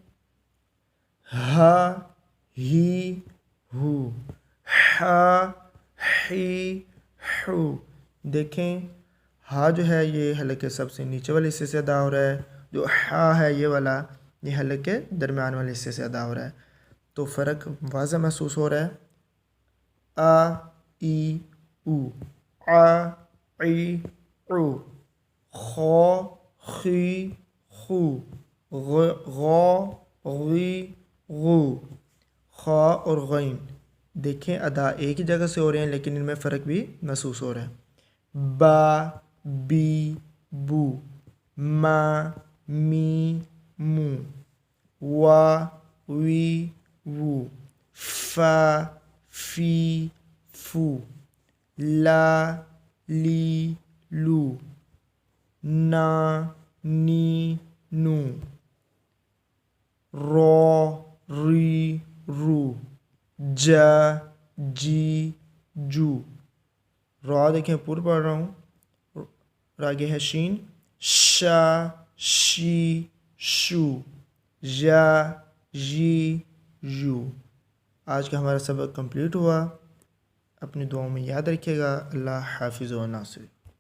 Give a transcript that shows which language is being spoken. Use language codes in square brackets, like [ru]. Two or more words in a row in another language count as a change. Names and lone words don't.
[ur] ہا ہی ہو، ہا ہی ہو۔ دیکھیں ہا جو ہے یہ حلق کے سب سے نیچے والے حصے سے ادا ہو رہا ہے، جو ہا ہے یہ والا یہ حلق کے درمیان والے حصے سے ادا ہو رہا ہے، تو فرق واضح محسوس ہو رہا ہے۔ آ ای او، آ ای او، خو خی خو، غو غی غو، خا اور غین۔ دیکھیں ادا ایک ہی جگہ سے ہو رہے ہیں لیکن ان میں فرق بھی محسوس ہو رہا ہے۔ با بی بو، ما می مو، وا وی وو، فا فی فو، لا لی لو، نا نی نو، رو ری رو، جا جی جو۔ را دیکھیں پر پڑھ رہا ہوں، اور آگے ہے شین، شا شی شو، یا جی یو۔ آج کا ہمارا سبق کمپلیٹ ہوا۔ اپنی دعاؤں میں یاد رکھیے گا۔ اللہ حافظ و ناصر۔